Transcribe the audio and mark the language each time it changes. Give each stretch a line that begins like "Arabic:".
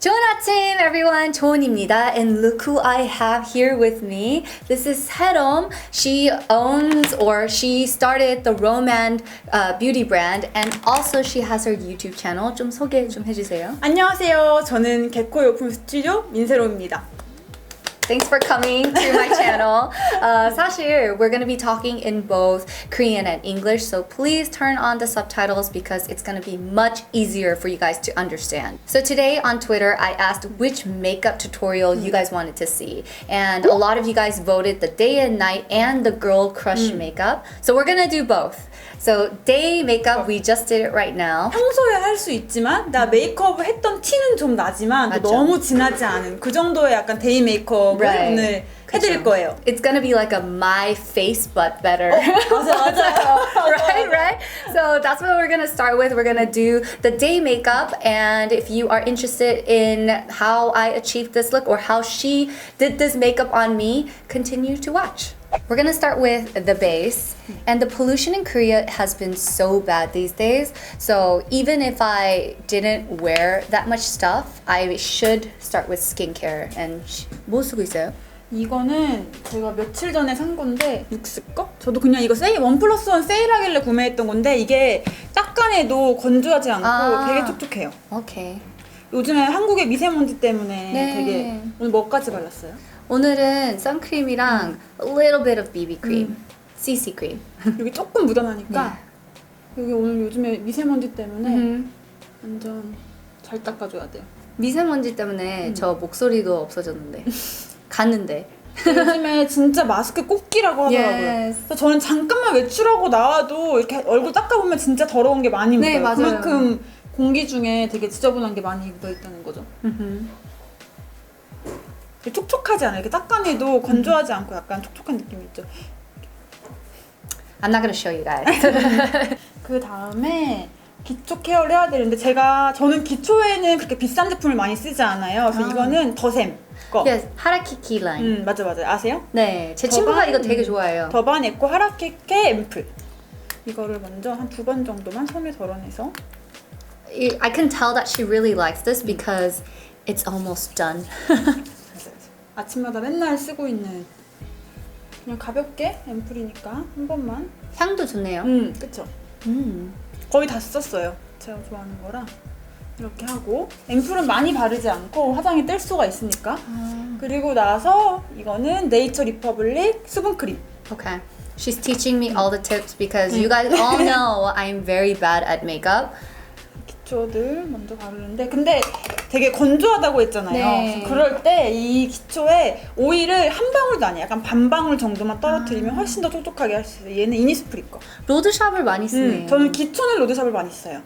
Korean: 아침 everyone, 조은입니다.
English: And look who I have here with me. This is Haerom. She owns or she started the Roman beauty brand and also she has her YouTube channel.
Korean: 좀 소개 좀 해주세요. 안녕하세요. 저는 개코 용품 스튜디오 민세롬입니다.
English: Thanks for coming to my channel. 사실 we're going to be talking in both Korean and English, so please turn on the subtitles because it's going to be much easier for you guys to understand. So today on Twitter, I asked which makeup tutorial you guys wanted to see, and a lot of you guys voted the day and night and the girl crush makeup. So we're going to do both. So day makeup, we just did it right now.
Korean: 평소에 할 수 있지만 나 메이크업을 했던 티는 좀 나지만 맞죠. 너무 진하지 않은 그 정도의 약간 데이 메이크업을
English: Right.
Korean: 오늘 해드릴 거예요.
English: It's gonna be like a my face but better.
Korean: 맞아요.
English: right? So that's what we're gonna start with. We're gonna do the day makeup, and if you are interested in how I achieved this look or how she did this makeup on me, continue to watch. We're gonna start with the base, and the pollution in Korea has been so bad these days. So even if I didn't wear that much stuff, I should start with skincare.
Korean: And 뭐 쓰고 있어요? 이거는 제가 며칠 전에 산 건데 육스 거? 저도 그냥 이거 세일 1+1 세일하길래 구매했던 건데 이게 닦아내도 건조하지 않고 되게 촉촉해요. 오케이. 요즘에 한국의 미세먼지 때문에 네. 되게 오늘 뭐까지 발랐어요? 오늘은 선크림이랑
English: a little bit of BB cream, CC cream.
Korean: 여기 조금 묻어나니까 여기 오늘 요즘에 미세먼지 때문에 완전 잘 닦아줘야 돼요. 미세먼지 때문에 저 목소리도 없어졌는데 갔는데. 요즘에 진짜 마스크 꼭 끼라고 하더라고요.
English: Yes.
Korean: 그래서 저는 잠깐만 외출하고 나와도 이렇게 얼굴 닦아보면 진짜 더러운 게 많이 묻어요. 네, 맞아요. 그만큼 공기 중에 되게 지저분한 게 많이 묻어있다는 거죠. 촉촉하지 않아요. 이렇게 닦아내도 건조하지 않고 약간 촉촉한 느낌이 있죠.
English: I'm not gonna show you guys.
Korean: 그 다음에 기초 케어를 해야 되는데 저는 기초에는 그렇게 비싼 제품을 많이 쓰지 않아요. 그래서 이거는 더샘 거. yes, 하라키키 라인. 맞아. 아세요? 네, 제 친구가 이거 되게 좋아해요. 더반 에코 하라케케 앰플. 이거를 먼저 한 2번 정도만 손에 덜어내서.
English: I can tell that she really likes this because it's almost done.
Korean: 아침마다 맨날 쓰고 있는 그냥 가볍게 앰플이니까 한 번만. 향도 좋네요. 그쵸. 거의 다 썼어요. 제가 좋아하는 거라. 이렇게 하고 앰플은 많이 바르지 않고 화장이 뜰 수가 있으니까. 그리고 나서 이거는 네이처 리퍼블릭 수분크림.
English: Okay. She's teaching me all the tips because you guys all know I'm very bad at makeup.
Korean: 기초들 먼저 바르는데 근데 되게 건조하다고 했잖아요. 네. 그래서 그럴 때 이 기초에 오일을 한 방울도 아니야. 약간 반 방울 정도만 떨어뜨리면 훨씬 더 촉촉하게 할 수 있어요. 얘는 이니스프리 거. 로드샵을 많이 쓰네요. 저는 기초는 로드샵을 많이 써요.